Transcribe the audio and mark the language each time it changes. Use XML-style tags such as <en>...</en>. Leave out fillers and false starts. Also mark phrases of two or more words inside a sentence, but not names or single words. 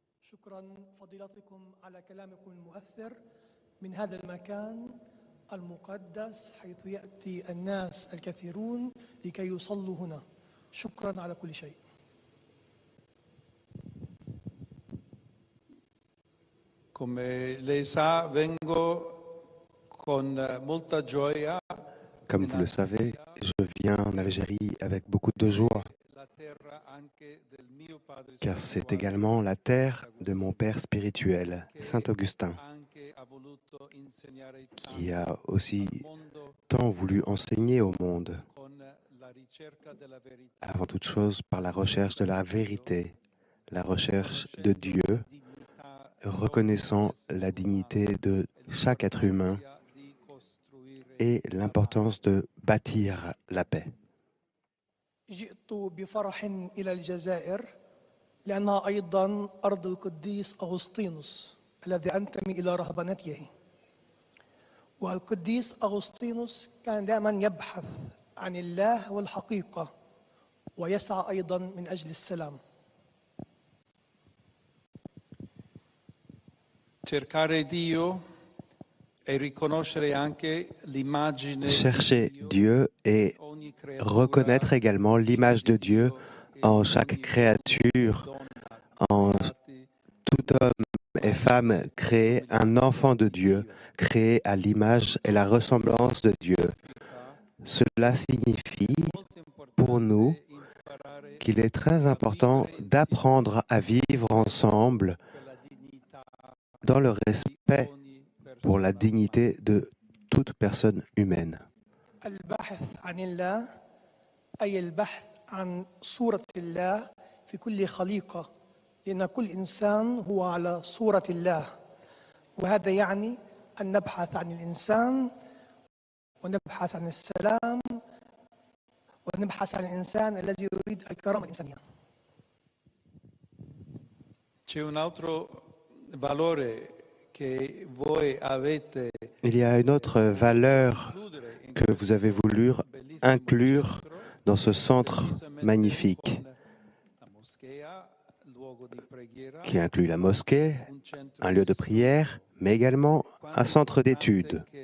<ar>شكرا فضيلتكم على كلامكم المؤثر من هذا المكان المقدس حيث يأتي الناس الكثيرون لكي يصلوا هنا. شكرا على كل شيء.</ar> <it>Come lei sa, vengo con molta gioia.</it> <fr>Comme vous le savez, je viens en Algérie avec beaucoup de joie, car c'est également la terre de mon père spirituel, Saint Augustin, qui a aussi tant voulu enseigner au monde, avant toute chose par la recherche de la vérité, la recherche de Dieu, reconnaissant la dignité de chaque être humain et l'importance de bâtir la paix.</fr> <ar>جئت بفرح إلى الجزائر لأنها أيضا أرض القديس أغسطينوس الذي أنتمي إلى رهبنته. والقديس أغسطينوس كان دائما يبحث عن الله والحقيقة ويسعى أيضا من أجل السلام.</ar> <it>Cercare Dio e riconoscere anche l'immagine.</it> <fr>Chercher Dieu et reconnaître également l'image de Dieu en chaque créature, en tout homme et femme créé, un enfant de Dieu, créé à l'image et la ressemblance de Dieu. Cela signifie pour nous qu'il est très important d'apprendre à vivre ensemble dans le respect pour la dignité de toute personne humaine.</fr> <ar>البحث عن الله أي البحث عن صورة الله في كل خليقة، لأن كل إنسان هو على صورة الله، وهذا يعني أن نبحث عن الإنسان ونبحث عن السلام ونبحث عن الإنسان الذي يريد الكرامة الإنسانية.</ar> <it>C'è un altro valore che voi avete.</it> <fr>Il y a une autre valeur que vous avez voulu inclure dans ce centre magnifique, qui inclut la mosquée, un lieu de prière, mais également un centre d'études.</fr>